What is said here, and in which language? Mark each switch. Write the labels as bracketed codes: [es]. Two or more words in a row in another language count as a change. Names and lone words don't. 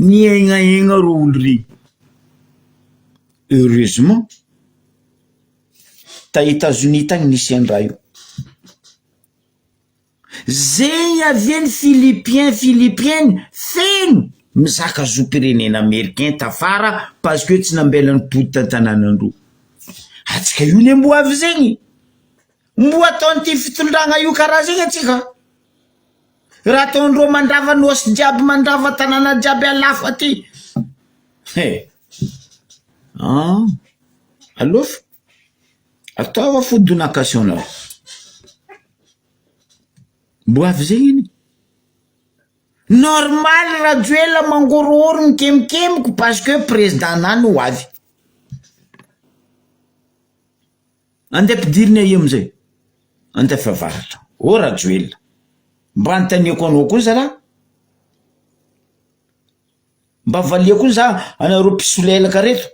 [mg] Niegna ro olo regny. Heureusement, ta États-Unis tagny nisy andraha io. Zegny aviany Philippienne feno mizaka zo-pirenena Américain tafara [fr] parce que [mg] tsy nambelany pody tantananandro. Atsika io ne mbo avy zegny. Mbo ataony ty fitondragna io karaha zegny atsika. Raha ataondreo mandrava nosy jiaby, mandrava tanàna jiaby alafa ty. Alofa ataova fody donation. Mbo avy zegny iny. Normal Rajoelina mangororo mikemikemiko [fr] parce que président [mg] nany ho avy. Andeha ampidiriny aia amizay. Andeha favaratra. O Rajoelina. Mba antaniako anao koa zala. Mba valiako za anareo mpisolelaka reto.